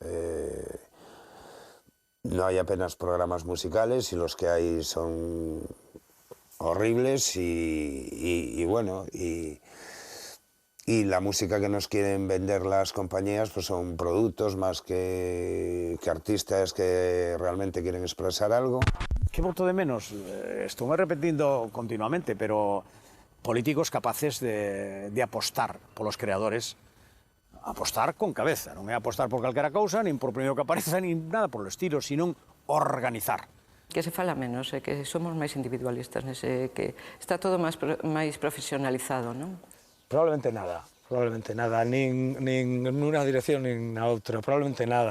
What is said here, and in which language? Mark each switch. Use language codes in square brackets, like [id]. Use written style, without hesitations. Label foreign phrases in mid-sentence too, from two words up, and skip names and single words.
[es] No hay apenas programas musicales y los que hay son horribles y la música que nos quieren vender las compañías pues son productos más que artistas que realmente quieren expresar algo. ¿Qué voto de menos? Estuve repitiendo continuamente, pero políticos capaces de apostar por los creadores, [gl] apostar con cabeza, non é apostar por calquera cousa, nin por primeiro que apareza, nin nada [es] por el estilo, sino organizar. [gl] Que se fala menos, que somos máis individualistas, que está todo máis profesionalizado, non? Probablemente nada, nin nunha dirección nin na outra, probablemente nada.